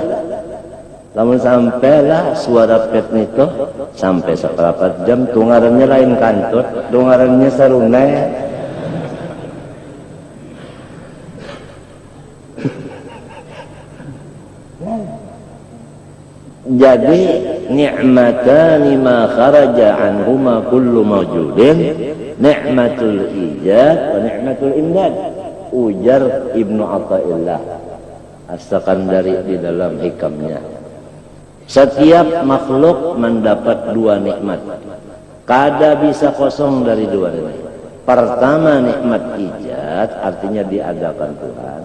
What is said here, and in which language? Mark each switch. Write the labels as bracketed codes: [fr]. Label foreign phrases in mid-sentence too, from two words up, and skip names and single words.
[bjn] Namun sampailah suara pet itu sampai seperempat jam, tungarannya lain kantut, tungarannya sarunai. [ar] Jadi نعمتان ما خرج عنهما كل موجود، نعمة الإيجاد ونعمة الإمداد. [bjn] Ujar Ibnu Athaillah As-Sakandari di dalam hikamnya. Setiap makhluk mendapat dua nikmat, kada bisa kosong dari dua nikmat. Pertama nikmat ijad, artinya diadakan Tuhan.